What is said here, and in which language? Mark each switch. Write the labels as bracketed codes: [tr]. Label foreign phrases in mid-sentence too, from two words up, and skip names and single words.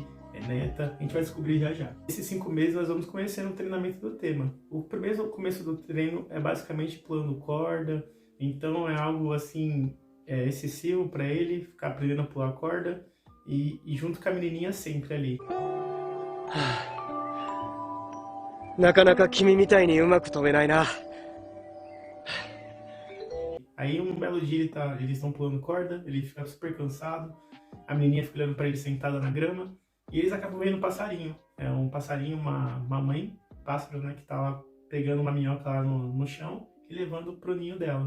[pt] É neta? A gente vai descobrir já já. Esses 5 meses nós vamos conhecendo o treinamento do tema. O primeiro começo do treino é basicamente pulando corda. Então é algo assim, excessivo pra ele, ficar aprendendo a pular corda. E junto com a menininha sempre ali. [ja] なかなか君みたいにうまく飛べないな。 [pt] Aí um belo dia eles estão pulando corda, ele fica super cansado, a menininha fica olhando pra ele sentada na grama, e eles acabam vendo um passarinho. É um passarinho, uma mãe, pássaro, né, que tá lá pegando uma minhoca lá no chão e levando pro ninho dela.